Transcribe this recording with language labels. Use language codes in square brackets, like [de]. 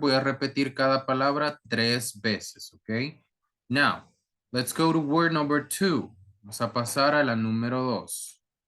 [es] Voy a repetir cada palabra 3 veces, okay? [en] Now, let's go to word number 2. [es] Vamos a pasar a la número 2.